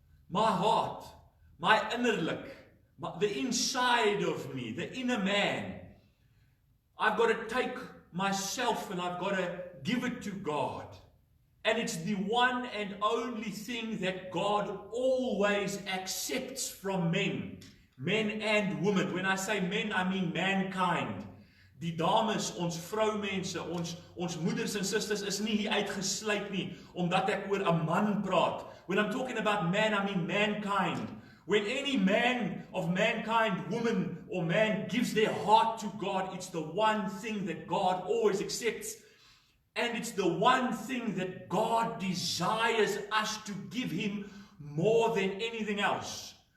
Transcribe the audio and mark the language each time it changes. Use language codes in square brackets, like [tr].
[en] My heart, my innerlijk, the inside of me, the inner man. I've got to take myself and I've got to give it to God. And it's the one and only thing that God always accepts from men and women. When I say men, I mean mankind. [af] Die dames, ons vroumense, ons moeders en sisters is nie hier uitgesluit nie, omdat ek oor 'n man praat. [en] When I'm talking about man, I mean mankind. When any man of mankind, woman or man gives their heart to God, it's the one thing that God always accepts. And it's the one thing that God desires us to give him more than anything else.